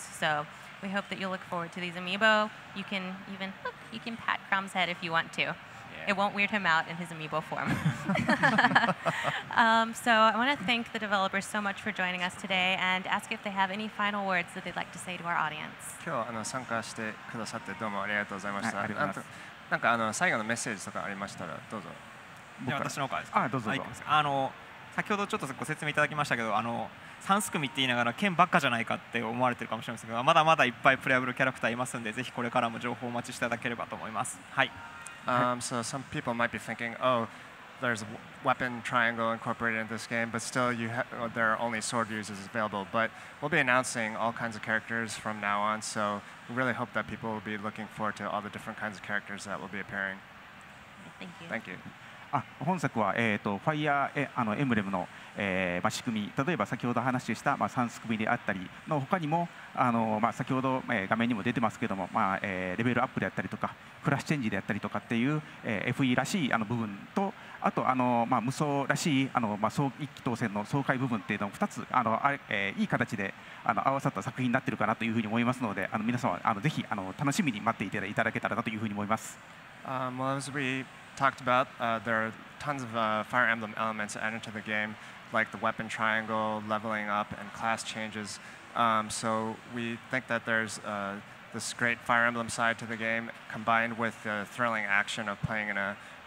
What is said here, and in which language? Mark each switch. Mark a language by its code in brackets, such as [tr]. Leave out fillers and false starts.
[en] So we hope that you'll look forward to these amiibo. You can even, you can pat Crom's head if you want to. It won't weird him out in his amiibo form. So I want to thank the developers so much for joining us today and ask if they have any final words that they'd like to say to our audience. [ja] 今日参加してくださってどうもありがとうございました。はいありがとうございますなんか最後のメッセージとかありましたらどうぞ。じゃあ私の方からですか。どうぞどうぞ。先ほどちょっとご説明いただきましたけど、3すくみって言いながら剣ばっかじゃないかって思われてるかもしれませんけど、まだまだいっぱいプレイアブルキャラクターいますんで、ぜひこれからも情報をお待ちしていただければと思います。はい。 [en] So some people might be thinking, oh, there's a weapon triangle incorporated in this game, but still there are only sword users available. But we'll be announcing all kinds of characters from now on, so we really hope that people will be looking forward to all the different kinds of characters that will be appearing. Thank you. Thank you. [ja] 本作は、ファイヤーエンブレムの、仕組み、例えば先ほど話した、3すくみであったりの他にも先ほど、画面にも出てますけども、レベルアップであったりとかクラスチェンジであったりとかっていう、FE らしい部分とあと無双らしい一気当選の爽快部分っていうのを2ついい形で合わさった作品になっているかなというふうに思いますので皆さんはぜひ楽しみに待っていただけたらなというふうに思います。 [en] Well, as we talked about, there are tons of Fire Emblem elements added to the game, like the weapon triangle, leveling up, and class changes. So we think that there's this great Fire Emblem side to the game, combined with the thrilling action of playing in a